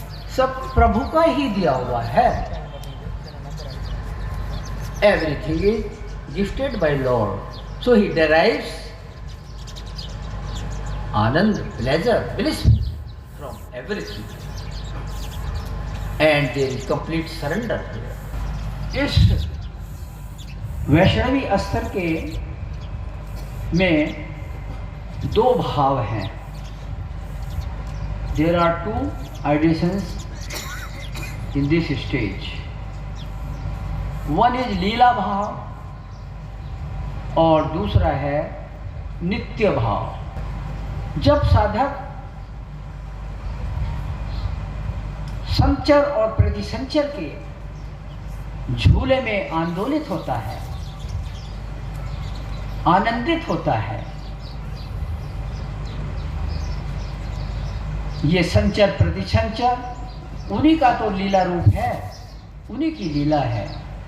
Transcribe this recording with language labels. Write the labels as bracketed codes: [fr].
[hi] सब प्रभु का ही दिया हुआ है। [en] Everything is gifted by lord, so he derives आनंद, pleasure, bliss from everything, and there is complete surrender here. [hi] इस वैष्णवी स्तर के में दो भाव हैं। [en] There are two ideations in this stage. One is [hi] लीला भाव और दूसरा है नित्य भाव। जब साधक संचर और प्रतिसंचर के झूले में आंदोलित होता है, आनंदित होता है, ये संचर प्रतिसंचर उन्हीं का तो लीला रूप है, उन्हीं की लीला है।